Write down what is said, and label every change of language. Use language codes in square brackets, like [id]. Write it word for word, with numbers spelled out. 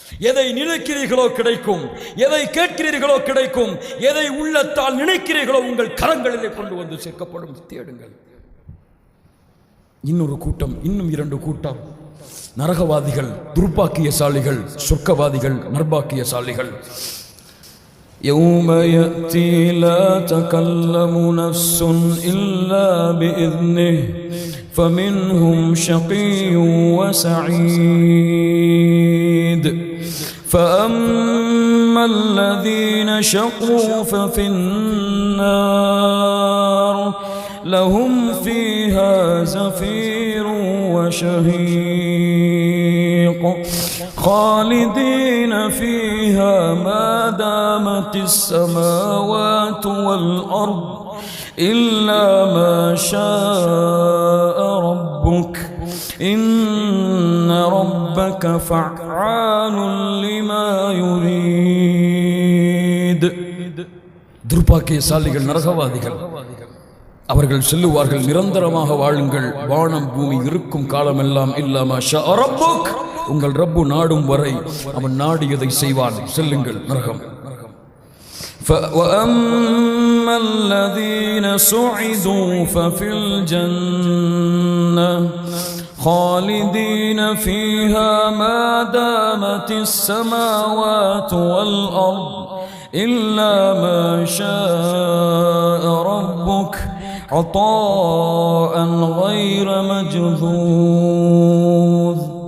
[ta] எதை நினைக்கிறீர்களோ கிடைக்கும், எதை கேட்கிறீர்களோ கிடைக்கும், எதை உள்ளத்தால் நினைக்கிறீர்களோ உங்கள் கரங்களிலே கொண்டு வந்து சேர்க்கப்படும், தேடுங்கள். இன்னொரு கூட்டம், இன்னும் இரண்டு கூட்டம், நரகவாதிகள், துர்பாக்கியசாலிகள், சொர்க்கவாதிகள், நர்பாக்கியசாலிகள். [ar] يوم يأتي لا تكلم نفس إلا بإذنه فمنهم شقي وسعيد فأما الذين شقوا ففي النار لهم فيها زفير وشهيق خالدين فيها ما دامت السماوات والأرض إلا ما شاء ربك إن ربك فعال لما يريد. [ta] துர்பாக்கியசாலிகள், நரகவாதிகள், அவர்கள் சொல்லுவார்கள், நிரந்தரமாக வாழுங்கள், வானம் பூமி இருக்கும் காலமெல்லாம், இல்லாம உங்கள் ரப்பு நாடும் வரை அவன் நாடியதை செய்வான், செல்லுங்கள் நரகம். [ar] وَأَمَّا الَّذِينَ سُعِدُوا فَفِي الْجَنَّةِ خَالِدِينَ فِيهَا مَا دَامَتِ السَّمَاوَاتُ وَالْأَرْضُ إِلَّا مَا شَاءَ رَبُّكَ عطاء غير مجذوذ.